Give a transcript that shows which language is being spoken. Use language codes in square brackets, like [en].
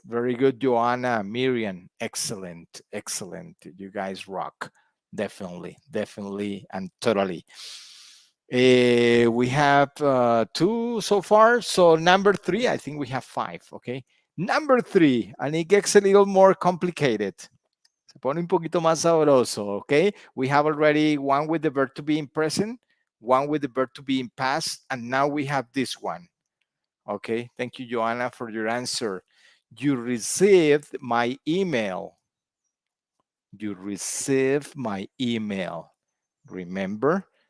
[en] Very good, Joanna. Miriam, excellent, excellent. You guys rock. Definitely, definitely, and totally. We have two so far. So number three, I think we have five, okay? Number three, and it gets a little more complicated. [es] Se pone un poquito más sabroso, okay? [en] We have already one with the verb to be in present, one with the verb to be in past, and now we have this one. Okay, thank you, Joanna, for your answer. You received my email. You received my email. Remember?